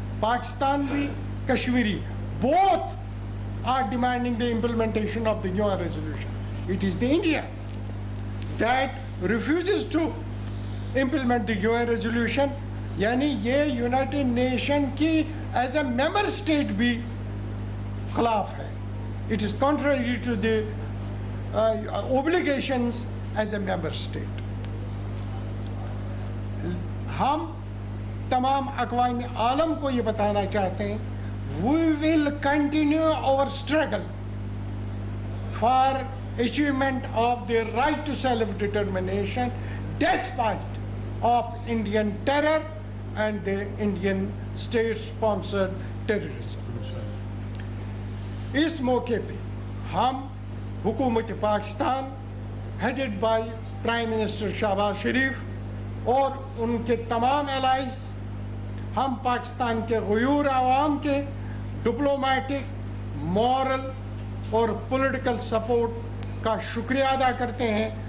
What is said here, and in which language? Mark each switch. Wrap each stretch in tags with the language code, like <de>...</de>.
<en>Pakistani, Kashmiri, both are demanding the implementation of the UN resolution. It is the India that refuses to implement the UN resolution.</en> <hi>यानी ये United nation की as a member state भी खिलाफ है.</hi> <en>It is contrary to the obligations as a member state.</en> <hi>हम तमाम अक़वाम आलम को ये बताना चाहते हैं,</hi> <en>we will continue our struggle for achievement of the right to self-determination despite of Indian terror and the Indian state-sponsored terrorism.</en> <hi>इस मौके पे हम हुकूमत Pakistan</hi> <en>headed by prime minister</en> <hi>Shahbaz शरीफ और उनके तमाम एलाइज, हम पाकिस्तान के गयूर आवाम के डिप्लोमेटिक, मॉरल और पॉलिटिकल सपोर्ट का शुक्रिया अदा करते हैं.</hi>